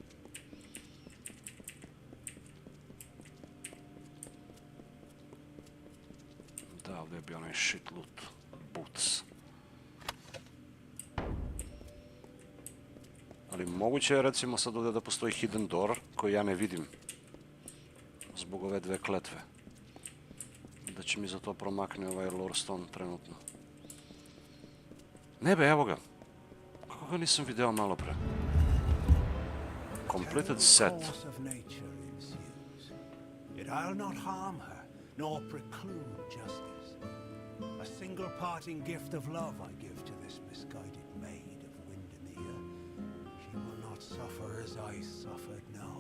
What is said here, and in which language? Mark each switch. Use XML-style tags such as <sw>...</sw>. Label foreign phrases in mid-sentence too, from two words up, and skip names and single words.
<sr>Da, ovdje je bio onaj</sr> <en>shit loot.</en> <sr>Boots. Ali Ali moguće je recimo sad ovdje da postoji</sr> <en>hidden door</en> <sr>koji ja ne vidim. Zbog ove dve kletve. Da će mi za to promakne ovaj</sr> <en>lore stone</en> <sr>trenutno. Ne be, evo ga. Kako ga nisam video malo pre?</sr> <en>Completed set. Yet I'll not harm her, nor preclude justice. A single parting gift of love I give to this misguided maid of Windermere. She will not suffer as I suffered, no.</en>